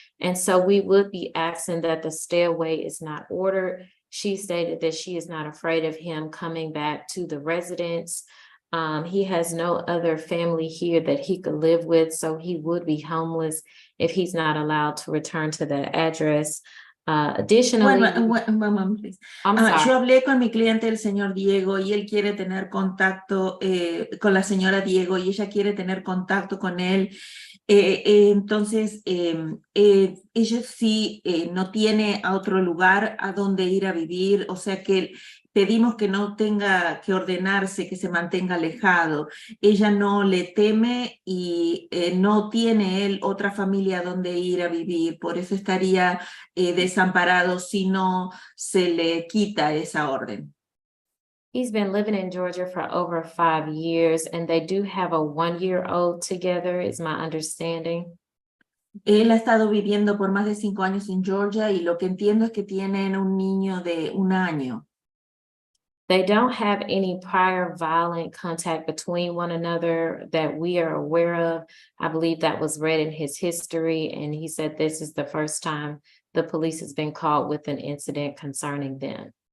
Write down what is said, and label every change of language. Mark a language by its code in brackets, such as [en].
[en] And so we would be asking that the stairway is not ordered. She stated that she is not afraid of him coming back to the residence. He has no other family here that he could live with, so he would be homeless if he's not allowed to return to that address. Additionally, Please. I'm sorry. [es] Yo hablé con mi cliente, el señor Diego, y él quiere tener contacto con la señora Diego, y ella quiere tener contacto con él. Entonces, ella sí no tiene a otro lugar a donde ir a vivir, o sea que pedimos que no tenga que ordenarse, que se mantenga alejado. Ella no le teme y no tiene él otra familia donde ir a vivir, por eso estaría desamparado si no se le quita esa orden. [en] He's been living in Georgia for over 5 years, and they do have a 1-year-old together, is my understanding. [es] Él ha estado viviendo por más de 5 años en Georgia, y lo que entiendo es que tienen un niño de 1 año. [en] They don't have any prior violent contact between one another that we are aware of. I believe that was read in his history, and he said this is the first time the police has been called with an incident concerning them.